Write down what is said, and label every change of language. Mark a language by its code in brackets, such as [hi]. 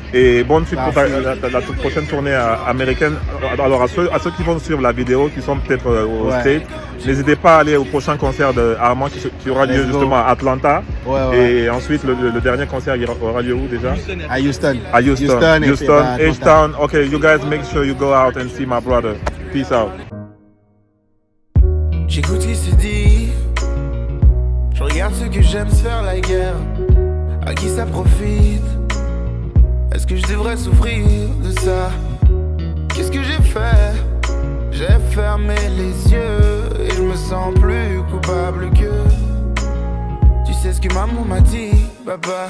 [fr] Et bonne suite pour la toute prochaine tournée américaine. Alors à ceux qui vont suivre la vidéo, qui sont peut-être au States, n'hésitez pas à aller au prochain concert d'Armand qui aura lieu justement à Atlanta. Et ensuite le dernier concert aura lieu où déjà? À Houston. À Houston, H-Town. [en] Okay, you guys make sure you go out and see my brother. Peace out. [fr] J'écoute ce qui se dit, je regarde ceux que j'aime se faire la guerre. À qui ça profite? Est-ce que je devrais souffrir de ça? Qu'est-ce que j'ai fait? J'ai fermé les yeux et je me sens plus coupable que. Tu sais ce que maman m'a dit, papa?